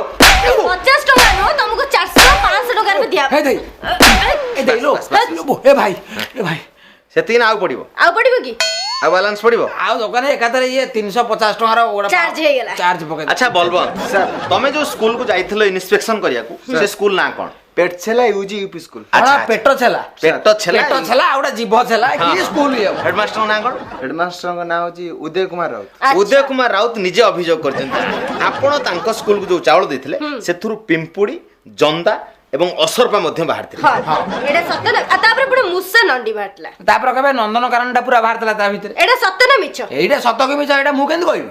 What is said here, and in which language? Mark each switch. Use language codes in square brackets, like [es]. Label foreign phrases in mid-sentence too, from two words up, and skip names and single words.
[or] 50 ଟଙ୍କା ନୁହଁ, ତମକୁ 400 500 ଟଙ୍କାରେ ବି ଦିଆ ହେ ଦେଇ ଏ ଦେଇ ଲୋ ଏ ଭାଇ ସେତିକି ନା ଆଉ ପଡିବ? ଆଉ ପଡିବ କି? ଆଉ ବାଲାନ୍ସ ପଡିବ? ଆଉ ଦୋକାନରେ ଏକାଥରେ ଇଏ 350 ଟଙ୍କାର ଗୋଟେ ଚାର୍ଜ ହେଇଗଲା। ଚାର୍ଜ ପକେଇ ଆଚ୍ଛା ବଲବନ୍ତ, ତମେ ଯୋଉ ସ୍କୁଲକୁ ଯାଇଥିଲ ଇନ୍ସପେକ୍ସନ କରିବାକୁ, ସେ ସ୍କୁଲ ନାଁ କଣ? पेटछेला यूजी यूपी स्कूल। ଆଚ୍ଛା ପେଟ ଛେଲା ପେଟ ଛେଲା ଆଉ ଗୋଟେ ଜିଭ ଛେଲା କି ସ୍କୁଲ ଇଏ ହେଡମାଷ୍ଟର ନାଁ କଣ? ହେଡମାଷ୍ଟର କା ନାମ ହଉଚି ଉଦୟ କୁମାର ରାଉତ। ଉଦୟ କୁମାର ରାଉତ ନିଜେ ଅଭିଯୋଗ କରିଛନ୍ତି ଆପଣ ତାଙ୍କ ସ୍କୁଲକୁ ଯୋଉ ଚାଉଳ ଦେଇଥିଲେ ସେଥିରୁ ପିମ୍ପୁଡି, ଜନ୍ଦା ଏବଂ ଅସରପା ମଧ୍ୟ ବାହାରିଥିଲେ। ହଁ ଏଟା ସତ ନା? ଆଉ ତାପରେ ପୁଣି ମୂଷା ନଣ୍ଡି ବାହାରିଲା। ତାପରେ କେବେ ନନ୍ଦନକାନନଟା ପୁରା ବାହାରିଥିଲା ତା ଭିତରେ। ଏଟା ସତ ନା ମିଛ? ଏଇଟା ସତ କି ମିଛ ଏଇଟା ମୁଁ କେମିତି କହିବି?